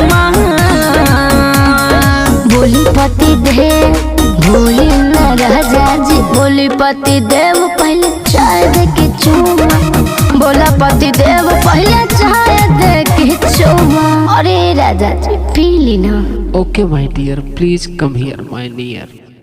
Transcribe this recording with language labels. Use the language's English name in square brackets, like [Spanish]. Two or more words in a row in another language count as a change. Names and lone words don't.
[Bhojpuri] बोली पति दे भूली न राजा जी बोली पति देव पहले चाय दे के चुमा बोला पति देव पहले चाय दे के चुमा अरे राजा जी पी ली ना [English] Okay, my dear, please come here, my dear.